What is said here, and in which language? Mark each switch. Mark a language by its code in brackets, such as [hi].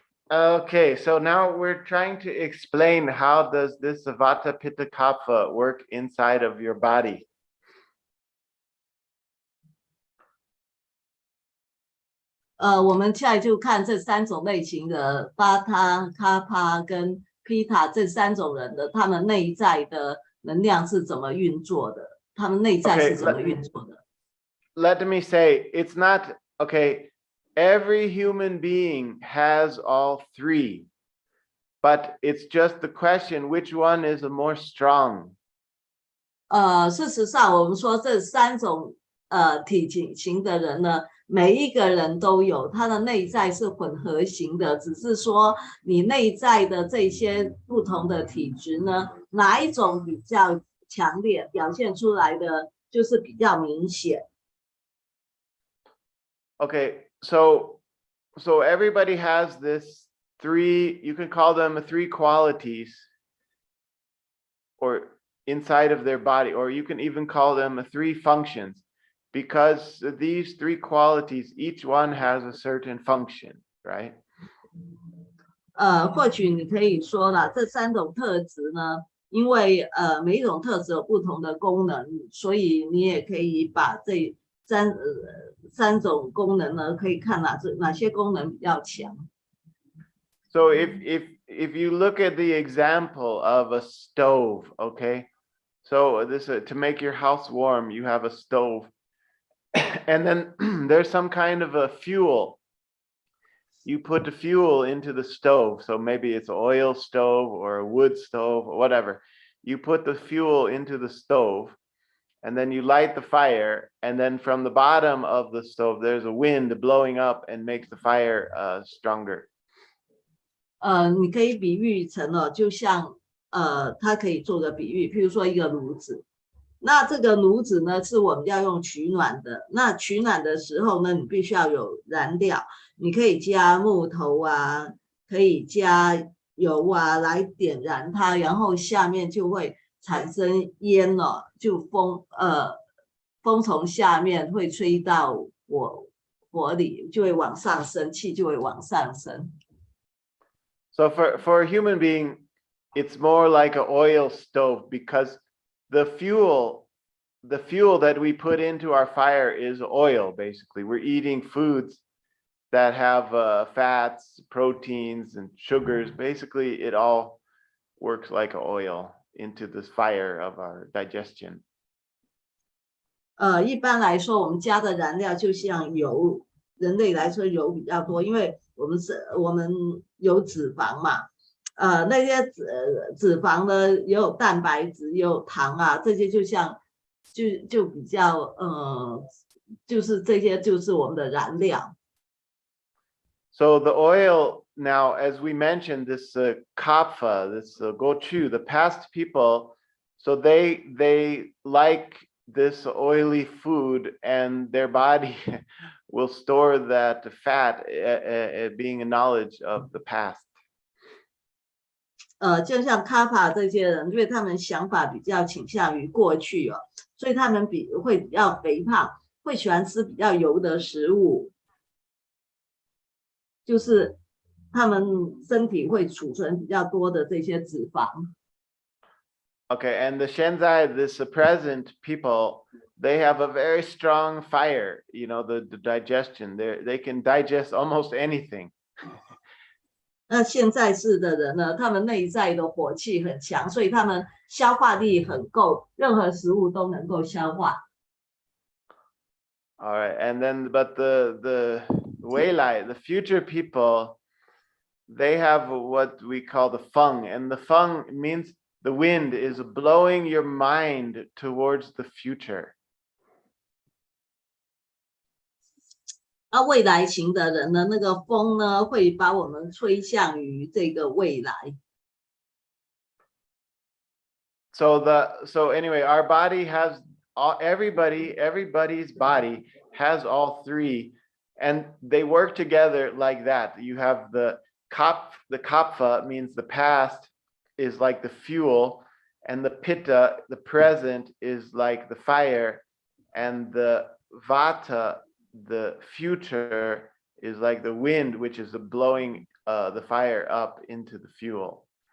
[en] Okay, so now we're trying to explain how does this Vata Pitta Kapha work inside of your body. [zh] 我们现在就看这3种类型的巴塔、卡帕跟皮塔这3种人的他们内在的能量是怎么运作的？他们内在是怎么运作的？ [en] Let me say, it's not, okay, every human being has all 3, but it's just the question, which one is a more strong? [zh] 事实上，我们说这3种体型的人呢，每一个人都有，他的内在是混合型的，只是说你内在的这些不同的体质呢，哪一种比较强烈，表现出来的就是比较明显。 [en] Okay, so everybody has this 3, you can call them 3 qualities or inside of their body, or you can even call them 3 functions, because these 3 qualities, each one has a certain function, right? [zh] 或许你可以说了，这3种特质呢，因为每一种特质有不同的功能，所以你也可以把这三种功能呢，可以看哪些功能比较强。 [en] So if you look at the example of a stove, okay, so this to make your house warm, you have a stove, and then there's some kind of a fuel. You put the fuel into the stove, so maybe it's an oil stove or a wood stove or whatever. You put the fuel into the stove, and then you light the fire, and then from the bottom of the stove, there's a wind blowing up and makes the fire stronger. [zh] 你可以比喻成就像它可以做个比喻，譬如说一个炉子，那这个炉子呢是我们要用取暖的，那取暖的时候呢，你必须要有燃料，你可以加木头啊，可以加油啊来点燃它，然后下面就会产生烟了，就风从下面会吹到火里，就会往上升，气就会往上升。 [en] So for a human being, it's more like an oil stove, because the fuel that we put into our fire is oil. Basically, we're eating foods that have fats, proteins, and sugars. Basically, it all works like oil into this fire of our digestion. [zh] 一般来说，我们加的燃料就像油，人类来说油比较多，因为我们有脂肪嘛，那些脂肪呢也有蛋白质，也有糖啊，这些就像就比较就是这些就是我们的燃料。 [en] So the oil now, as we mentioned, this kapha, this gochu, the past people, so they like this oily food, and their body will store that fat, being a knowledge of the past. [zh] 就像卡帕这些人，因为他们想法比较倾向于过去所以他们会比较肥胖，会喜欢吃比较油的食物，就是他们身体会储存比较多的这些脂肪。 [en] Okay, and the Shenzai, this present people, they have a very strong fire, the digestion. They can digest almost anything. [zh] 那现在世的人呢，他们内在的火气很强，所以他们消化力很够，任何食物都能够消化。 [en] All right, and then but the Weilai, the future people, they have what we call the feng, and the feng means the wind is blowing your mind towards the future. [zh] 未来型的人呢，那个风呢会把我们吹向于这个未来。 [en] so anyway, our body has everybody's body has all three, and they work together like that. You have the kapha means the past is like the fuel, and the pitta, the present, is like the fire, and the vata, the future, is like the wind, which is the blowing the fire up into the fuel.